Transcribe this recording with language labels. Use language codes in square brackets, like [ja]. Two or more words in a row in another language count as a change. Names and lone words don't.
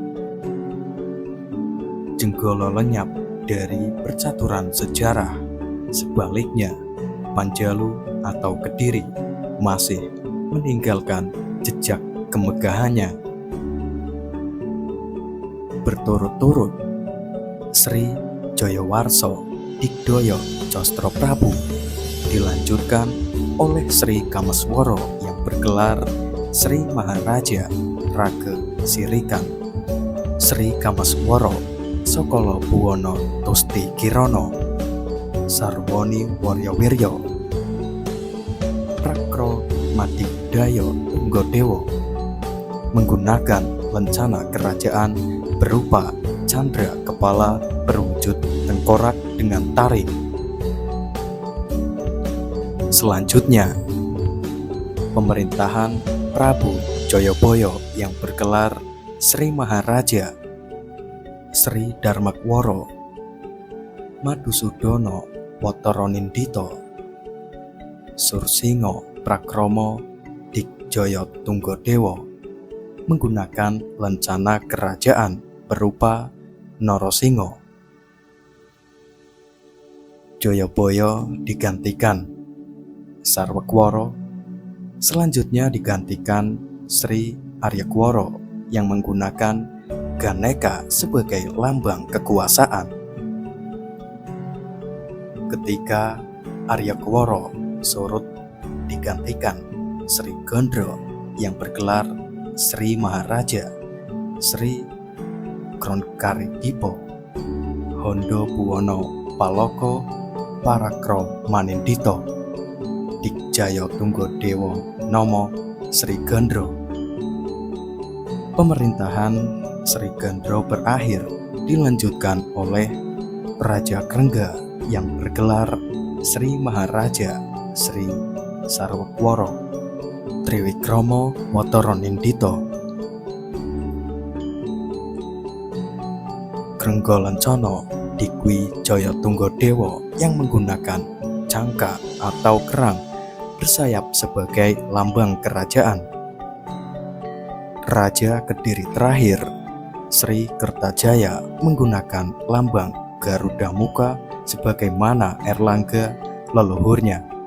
[id] Jenggolo lenyap dari percaturan sejarah. Sebaliknya, Panjalu atau Kediri masih meninggalkan jejak kemegahannya. Berturut-turut, Sri Joyowarso Digdoyo Costro Prabu dilanjutkan oleh Sri Kamesworo yang bergelar Sri Maharaja Rage Sirikan, Sri Kamaswara Sokolo Buwono Tusti Kirana, Sarwoni Waryawirya, Prakro Madikdaya Tunggadewa, menggunakan lencana kerajaan berupa candra kepala berwujud tengkorak dengan taring. Selanjutnya, pemerintahan Prabu Jayabaya yang bergelar Sri Maharaja Sri Darmakwara Madhusudono Wataranindita Sursinga Prakrama Dikjaya Tunggadewa menggunakan lencana kerajaan berupa Narasingha. Jayabaya digantikan Sarwakwara, selanjutnya digantikan Sri Aryakwara yang menggunakan Ganeka sebagai lambang kekuasaan. Ketika Aryakwara surut, digantikan Sri Gondro yang bergelar Sri Maharaja Sri Kronkaryadipa Hondo Buwono Palaka Parakramanindita Dikjaya Tunggadewa Nama Sri Gandra. Pemerintahan Sri Gandra berakhir dilanjutkan oleh Praja Krengga yang bergelar Sri Maharaja Sri Sarwakwara Triwikrama Wataranindita. Krengga Lencana Dikwijaya Tunggadewa yang menggunakan cangka atau kerang bersayap sebagai lambang kerajaan. Raja Kediri terakhir Sri Kertajaya menggunakan lambang Garuda Muka sebagaimana Erlangga leluhurnya.